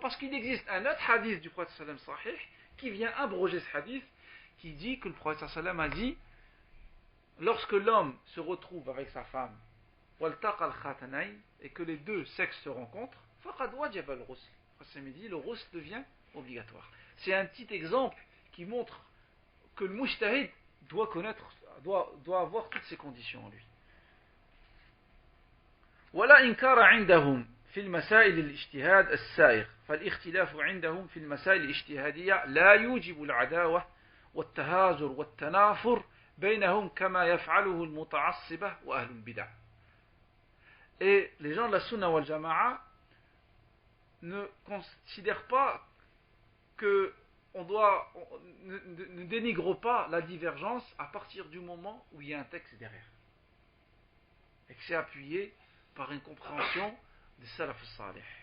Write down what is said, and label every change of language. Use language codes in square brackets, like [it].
[fr] Parce qu'il existe un autre hadith du prophète sallam sahih qui vient abroger ce hadith, qui dit que le prophète sallam a dit lorsque l'homme se retrouve avec sa femme et que les deux sexes se rencontrent, [ar] faqad wajaba al-ghusl. [fr] Le ghusl devient obligatoire. C'est un petit exemple qui montre que le mujtahid doit avoir toutes ces conditions en lui. [ar] ولا إنكار عندهم في المسائل الاجتهاد السائغ فالاختلاف عندهم في المسائل الاجتهادية لا يوجب العداوة والتهاجر والتنافر بينهم كما يفعله المتعصبة وأهل البدع. [fr] Et les gens de la Sunna wal Jama'a ne considèrent pas que ne dénigre pas la divergence à partir du moment où il y a un texte derrière et que c'est appuyé par une compréhension des salaf salih.